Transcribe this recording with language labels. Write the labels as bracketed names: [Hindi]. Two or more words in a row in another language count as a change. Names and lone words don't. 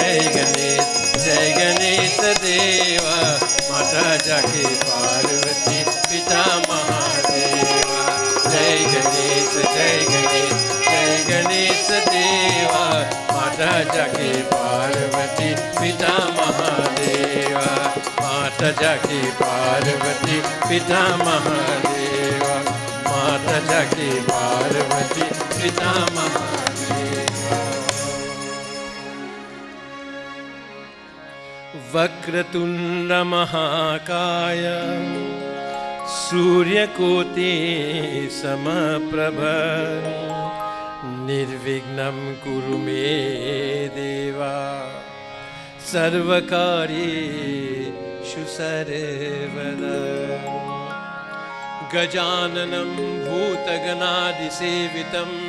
[Hindi] देवा माता जाके पार्वती पिता महादेवा जय गणेश देवा माता जाके पार्वती पिता महादेवा माता जाके पार्वती पिता महादेवा माता जाके पार्वती पिता महादेवा [Sanskrit] वक्रतुंड महाकाय सूर्यकोटि समप्रभ निर्विघ्नं कुरु मे देवा सर्वकार्येषु सर्वदा गजाननं भूतगणादिसेवितं